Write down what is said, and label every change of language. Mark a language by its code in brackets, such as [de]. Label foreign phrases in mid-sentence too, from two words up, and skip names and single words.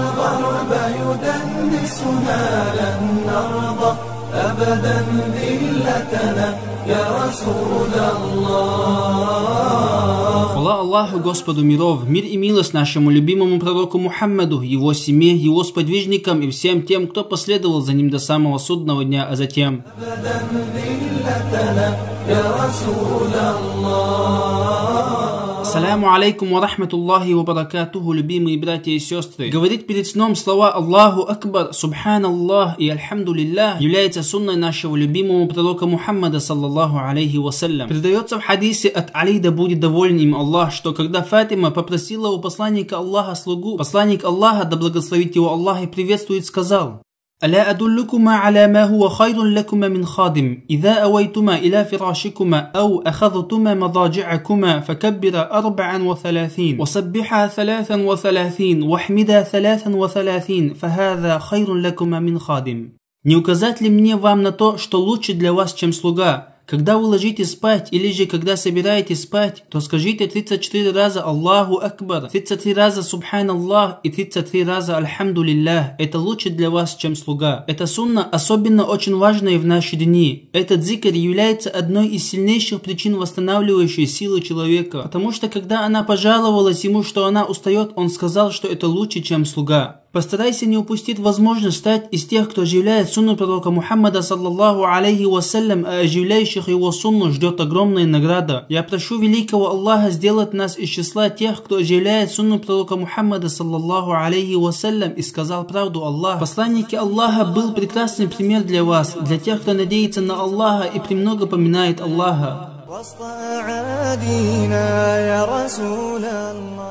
[ar] الدرب يدنسنا لن نرضى أبدا ذلتنا يا رسول الله. [ru] Хвала Аллаху, Господу миров, мир и милость нашему любимому пророку Мухаммаду, его семье, его сподвижникам и всем тем, кто последовал за ним до самого судного дня, а затем. [ar] السلام عليكم ورحمة الله وبركاته, [ru] любимые братья и сестры. Говорить перед сном слова [ar] الله أكبر، سبحان الله [ru] и Альхамдулиллах является сунной нашего любимого пророка Мухаммада, [ar] صلى الله عليه وسلم. [ru] Передается в хадисе от Али, да будет доволен им Аллах, что когда Фатима попросила у посланника Аллаха слугу, посланник Аллаха, да благословит его Аллах и приветствует, сказал: [ar] ألا أدلكما على ما هو خير لكما من خادم إذا أويتما إلى فراشكما أو أخذتما مضاجعكما فكبر 34 وسبحا 33 واحمدا 33 فهذا خير لكما من خادم. [ru] Не указать ли мне вам на то, что лучше для вас, чем слуга? Когда вы ложитесь спать, или же когда собираетесь спать, то скажите 34 раза [ar] الله أكبر, [ru] 33 раза Субханаллах и 33 раза Альхамдулиллах. Это лучше для вас, чем слуга. Эта сунна особенно очень важная в наши дни. Этот зикр является одной из сильнейших причин восстанавливающей силы человека. Потому что когда она пожаловалась ему, что она устает, он сказал, что это лучше, чем слуга. Постарайся не упустить возможность стать из тех, кто оживляет сунну пророка Мухаммада, [ar] صلى الله عليه وسلم, [ru] а оживляющих его сунну ждет огромная награда. Я прошу великого Аллаха сделать нас из числа тех, кто оживляет сунну пророка Мухаммада, [ar] صلى الله عليه وسلم, [ru] и сказал правду Аллах. Посланник аллаха был прекрасный пример для вас, для тех, кто надеется на Аллаха и премного поминает Аллаха.